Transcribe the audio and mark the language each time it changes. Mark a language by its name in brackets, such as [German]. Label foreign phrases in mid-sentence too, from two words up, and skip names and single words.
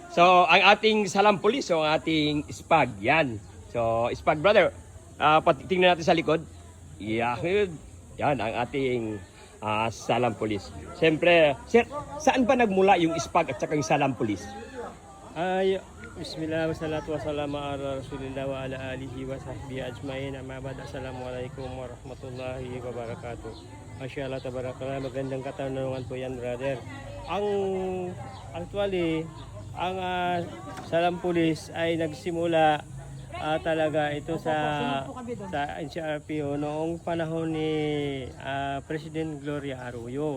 [Filipino] So, ang ating salam police, so ang ating spag, yan. So, spag brother, tingnan natin sa likod. Yeah, yan ang ating salam police. Siyempre, sir, saan ba nagmula yung spag at saka yung salam police? Ay, [Arabic] بسم الله والصلاة والسلام على رسول الله وعلى آله وصحبه أجمعين. أما بعد السلام عليكم ورحمة الله وبركاته. ما شاء الله تبارك الله, [Filipino] magandang katanungan po yan, brother. Actually, ang salam police ay nagsimula talaga ito sa NCRPO noong panahon ni President Gloria Arroyo.